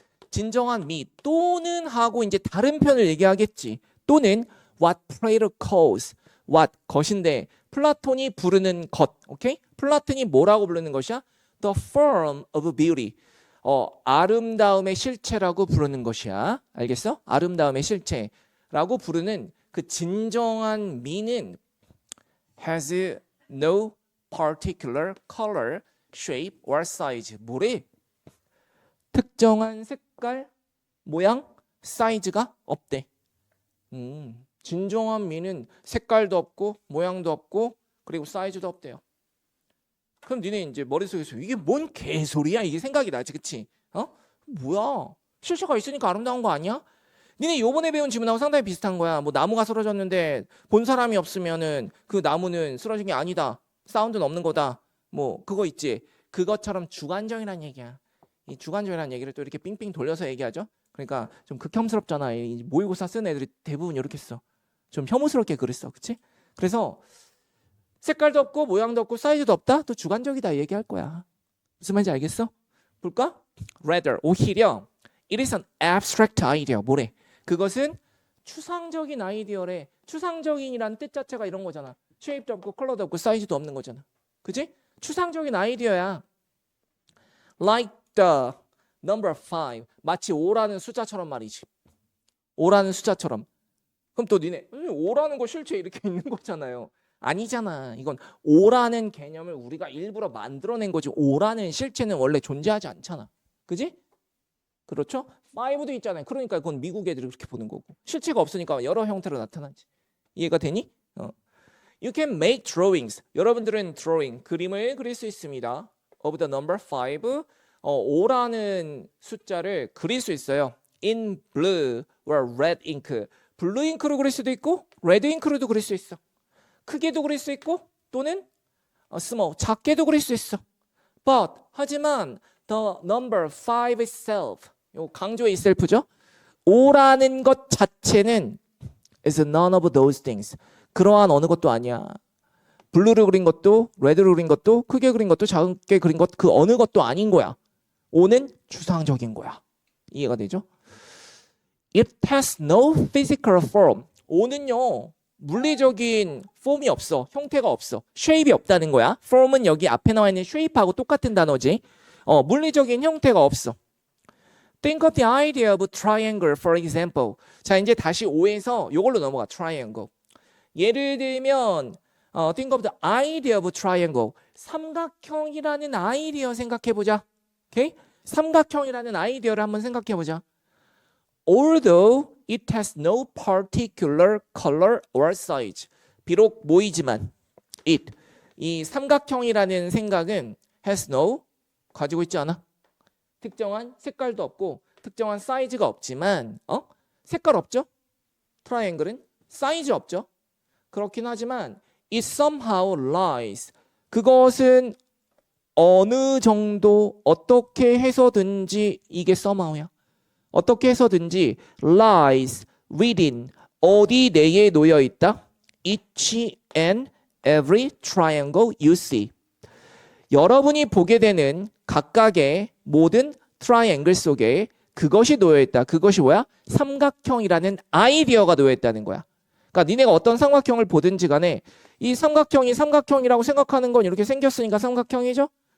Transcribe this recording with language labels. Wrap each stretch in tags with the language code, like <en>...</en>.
<ko>진정한 미 또는 하고 이제 다른 편을 얘기하겠지. 또는</ko> <en>what Plato calls, what</en> <ko>것인데 플라톤이 부르는 것. 오케이? 플라톤이 뭐라고 부르는 것이야?</ko> <en>The form of beauty.</en> <ko>아름다움의 실체라고 부르는 것이야. 알겠어? 아름다움의 실체라고 부르는 그 진정한 미는</ko> <en>has no particular color, shape or size.</en> <ko>뭐래? 특정한 색깔, 모양, 사이즈가 없대. 진정한 미는 색깔도 없고 모양도 없고 그리고 사이즈도 없대요. 그럼 니네 이제 머릿속에서 이게 뭔 개소리야? 이게 생각이 나지, 그치? 뭐야? 실체가 있으니까 아름다운 거 아니야? 니네 요번에 배운 지문하고 상당히 비슷한 거야. 뭐 나무가 쓰러졌는데 본 사람이 없으면은 그 나무는 쓰러진 게 아니다. 사운드는 없는 거다. 뭐 그거 있지. 그것처럼 주관적이란 얘기야. 이 주관적이라는 얘기를 또 이렇게 삥삥 돌려서 얘기하죠. 그러니까 좀 극혐스럽잖아. 이 모의고사 쓴 애들이 대부분 이렇게 써. 좀 혐오스럽게 그랬어. 그치? 그래서 색깔도 없고 모양도 없고 사이즈도 없다? 또 주관적이다 얘기할 거야. 무슨 말인지 알겠어? 볼까?</ko> <en>Rather,</en> <ko>오히려</ko> <en>it is an abstract idea.</en> <ko>뭐래? 그것은 추상적인 아이디어래. 추상적인이란 뜻 자체가 이런 거잖아. 쉐입도 없고 컬러도 없고 사이즈도 없는 거잖아. 그치? 추상적인 아이디어야.</ko> <en>Like the number 5.</en> <ko>마치 5라는 숫자처럼 말이지. 5라는 숫자처럼. 그럼 또 니네 5라는 거 실제 이렇게 있는 거잖아요. 아니잖아. 이건 5라는 개념을 우리가 일부러 만들어낸 거지. 5라는 실체는 원래 존재하지 않잖아. 그지? 그렇죠? 5도 있잖아요. 그러니까 그건 미국 애들이 그렇게 보는 거고. 실체가 없으니까 여러 형태로 나타나지. 이해가 되니?</ko> <en>You can make drawings.</en> <ko>여러분들은 drawing, 그림을 그릴 수 있습니다.</ko> <en>Of the number 5.</en> <ko>5라는 숫자를 그릴 수 있어요.</ko> <en>In blue or red ink.</en> <ko>블루 잉크로 그릴 수도 있고 레드 잉크로도 그릴 수 있어. 크게도 그릴 수 있고 또는</ko> <en>small,</en> <ko>작게도 그릴 수 있어.</ko> <en>But</en> <ko>하지만</ko> <en>the number 5 itself,</en> <ko>요 강조의</ko> <en>itself죠.</en> <ko>5라는 것 자체는</ko> <en>is none of those things.</en> <ko>그러한 어느 것도 아니야. 블루를 그린 것도 레드를 그린 것도 크게 그린 것도 작게 그린 것 그 어느 것도 아닌 거야. 5는 추상적인 거야. 이해가 되죠?</ko> <en>It has no physical form.</en> <ko>5는요. 물리적인 폼이 없어. 형태가 없어. shape이 없다는 거야. form은 여기 앞에 나와 있는 shape하고 똑같은 단어지. 물리적인 형태가 없어.</ko> <en>Think of the idea of triangle, for example.</en> <ko>자, 이제 다시 5에서 이걸로 넘어가.</ko> <en>triangle.</en> <ko>예를 들면</ko> <en>think of the idea of triangle.</en> <ko>삼각형이라는 아이디어 생각해 보자. 오케이? 삼각형이라는 아이디어를 한번 생각해 보자.</ko> <en>Although it has no particular color or size.</en> <ko>비록 모이지만 it, 이 삼각형이라는 생각은</ko> <en>has no,</en> <ko>가지고 있지 않아. 특정한 색깔도 없고 특정한 사이즈가 없지만 색깔 없죠? 트라이앵글은 사이즈 없죠? 그렇긴 하지만</ko> <en>it somehow lies.</en> <ko>그것은 어느 정도 어떻게 해서든지 이게 somehow야. 어떻게 해서든지</ko> <en>lies within,</en> <ko>어디 내에 놓여 있다?</ko> <en>each and every triangle you see.</en> <ko>여러분이 보게 되는 각각의 모든 트라이앵글 속에 그것이 놓여 있다. 그것이 뭐야? 삼각형이라는 아이디어가 놓여 있다는 거야. 그러니까 니네가 어떤 삼각형을 보든지 간에 이 삼각형이 삼각형이라고 생각하는 건 이렇게 생겼으니까 삼각형이죠.</ko>